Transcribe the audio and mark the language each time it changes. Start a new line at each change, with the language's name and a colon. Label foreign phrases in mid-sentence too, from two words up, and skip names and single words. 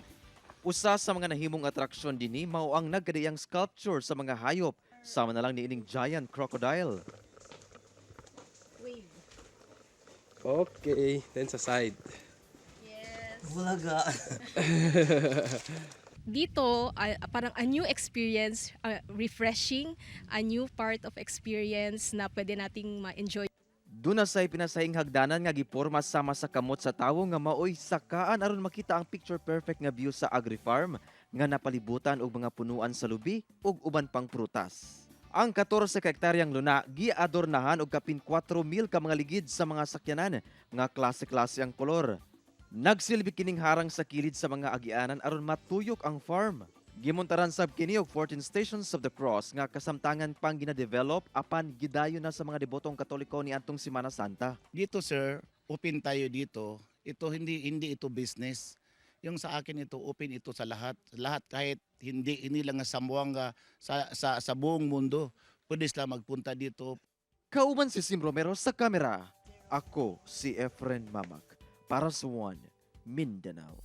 Cebuano: Usa sa mga nahimong atraksyon dinhi mao ang nagkadiyang sculpture sa mga hayop, sama na lang niining
English: giant crocodile. Wave. Okay, then sa side. Yes.
Filipino: Bulaga. Dito, parang
English: a new experience,
Filipino: refreshing,
English: a new part of experience
Filipino: na pwede nating ma-enjoy.
Cebuano: Duna say pinasahing hagdanan nga giporma sama sa kamot sa tawo nga maoy sakaan aron makita ang
English: picture perfect
Cebuano: nga view sa agri-farm nga napalibutan og mga punuan sa lubi ug uban pang prutas. Ang 14 ka hektaryang luna giadornahan og kapin 4,000 ka mga ligid sa mga sakyanan nga klase-klase ang kolor. Nagsilbi kining harang sa kilid sa mga agianan aron matuyok ang farm. Gimontaran sab kini og 14 Stations of the Cross nga kasamtangan pang gina-develop apan gidayon na sa mga debotong Katoliko ni antong Semana Santa.
Filipino: Dito sir, open tayo dito. Ito hindi ito business. Yung sa akin ito open ito sa lahat. Lahat kahit hindi lang sa Zamboanga sa buong mundo. Pwede sila magpunta dito.
Cebuano: Kauban si Sim Romero sa kamera. Ako si Efren Mamak para sa One Mindanao.